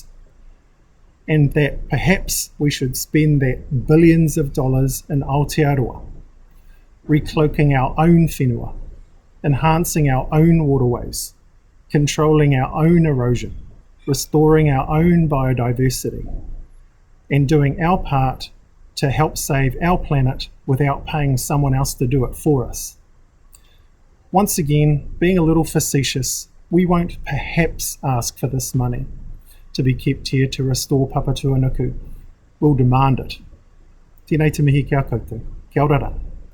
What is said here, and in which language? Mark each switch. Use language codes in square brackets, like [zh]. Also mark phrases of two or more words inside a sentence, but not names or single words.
[en] And that perhaps we should spend that billions of dollars in Aotearoa, recloaking our own whenua, enhancing our own waterways, controlling our own erosion, restoring our own biodiversity, and doing our part to help save our planet without paying someone else to do it for us. Once again, being a little facetious, we won't perhaps ask for this money to be kept here to restore Papatūānuku. We'll demand it. [mi] Tēnei te mihi kia koutou. Kia ora rā.